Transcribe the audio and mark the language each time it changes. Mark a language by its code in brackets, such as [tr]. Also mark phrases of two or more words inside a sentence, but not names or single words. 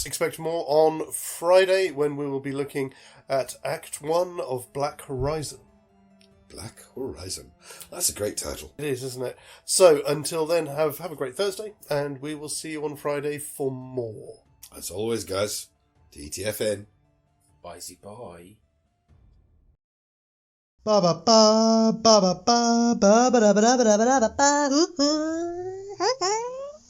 [en] Expect more on Friday when we will be looking at Act 1 of Black Horizon. Black Horizon. That's a great title. It is, isn't it? So, until then, have a great Thursday, and we will see you on Friday for more. As always, guys, TTFN. Bye. Ba ba ba ba ba ba ba ba ba ba ba ba ba ba.